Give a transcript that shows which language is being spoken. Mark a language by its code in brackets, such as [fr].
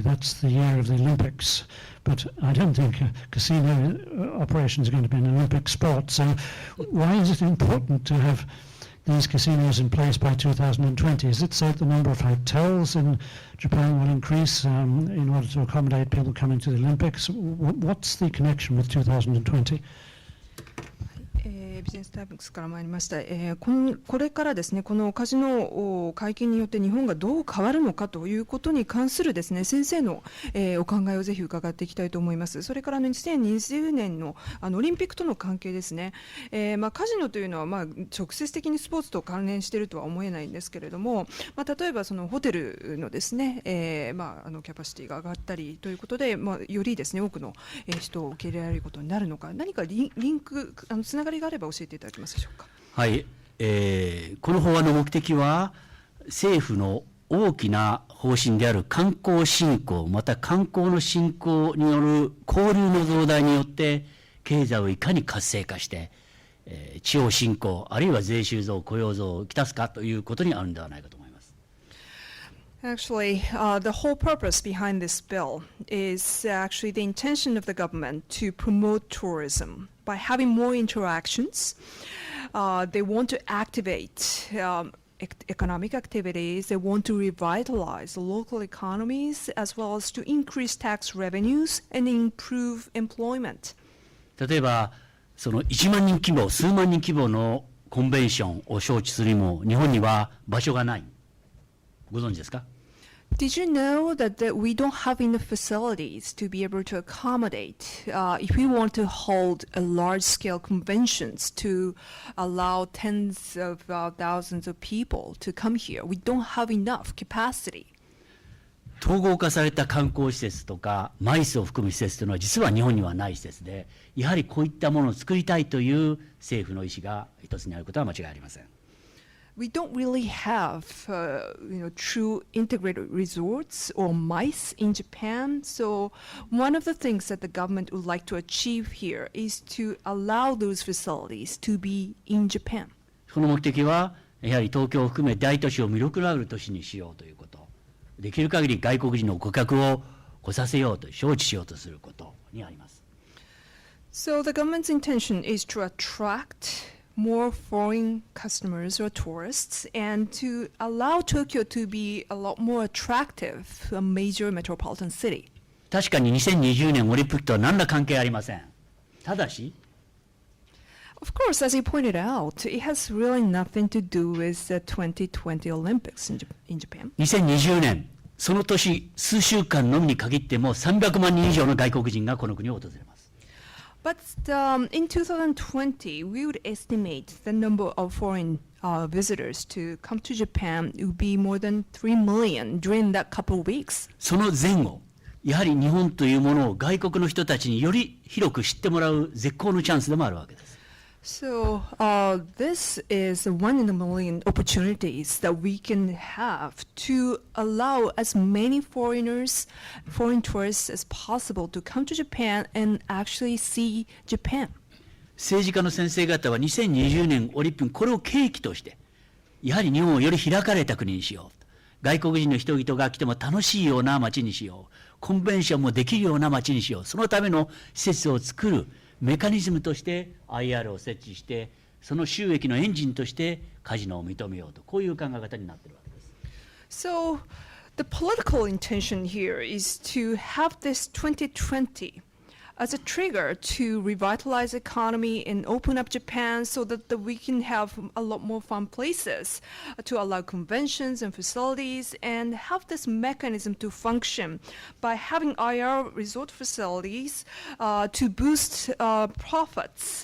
[en] That's the year of the Olympics. But I don't think casino operations are going to be an Olympic sport. So why is it important to have these casinos in place by 2020? Is it so that the number of hotels in Japan will increase in order to accommodate people coming to the Olympics? What's the connection with 2020? [ja] ビジネスタイムズから参りました。これからですね、このカジノ解禁によって日本がどう変わるのかということに関するですね、先生の、お考えをぜひ伺っていきたいと思います。それから2020年のオリンピックとの関係ですね。カジノというのは直接的にスポーツと関連しているとは思えないんですけれども、例えばそのホテルのですね、キャパシティが上がったりということで、よりですね多くの人を受け入れられることになるのか、何かリンクつながりがあれば教えていただけますでしょうか。はい、この法案の目的は政府の大きな方針である観光振興、また観光の振興による交流の増大によって経済をいかに活性化して、地方振興あるいは税収増雇用増をきたすかということにあるのではないかと思います。 [en] Actually, the whole purpose behind this bill is actually the intention of the government to promote tourism by having more interactions. They want to activate economic activities. They want to revitalize local economies as well as to increase tax revenues and improve employment. [ja] 例えばその1万人規模、数万人規模のコンベンションを招致するにも日本には場所がない。ご存知ですか？ [en] Did you know that we don't have enough facilities to be able to accommodate if we want to hold a large-scale conventions to allow tens of thousands of people to come here? We don't have enough capacity. [ja] 統合化された観光施設とかマイスを含む施設というのは実は日本にはない施設で、やはりこういったものを作りたいという政府の意思が一つにあることは間違いありません。 [en] We don't really have, true integrated resorts or MICE in Japan. So one of the things that the government would like to achieve here is to allow those facilities to be in Japan. [ja] その目的はやはり東京を含め大都市を魅力のある都市にしようということ、できる限り外国人の顧客を来させようと、招致しようとすることにあります。 [en] So the government's intention is to attract more foreign customers or tourists and to allow Tokyo to be a lot more attractive, a major metropolitan city. [ja] 確かに2020年オリンピックとは何ら関係ありません。ただし、 [en] Of course, as you pointed out, it has really nothing to do with the 2020 Olympics in Japan. [ja] 2020年、その年数週間のみに限っても300万人以上の外国人がこの国を訪れます。 [en] But in 2020, we would estimate the number of foreign visitors to come to Japan would be more than 3 million during that couple of weeks. [ja] その前後、やはり日本というものを外国の人たちにより広く知ってもらう絶好のチャンスでもあるわけです。 [en] So this is a one-in-a-million opportunities that we can have to allow as many foreigners, foreign tourists as possible to come to Japan and actually see Japan. [ja] 政治家の先生方は2020年オリンピックこれを契機としてやはり日本をより開かれた国にしよう、外国人の人々が来ても楽しいような街にしよう、コンベンションもできるような街にしよう、そのための施設を作るメカニズムとして IR を設置してその収益のエンジンとしてカジノを認めようと、こういう考え方になっているわけです。 [en] So the political intention here is to have this 2020 as a trigger to revitalize the economy and open up Japan so that we can have a lot more fun places to allow conventions and facilities and have this mechanism to function by having IR resort facilities to boost profits.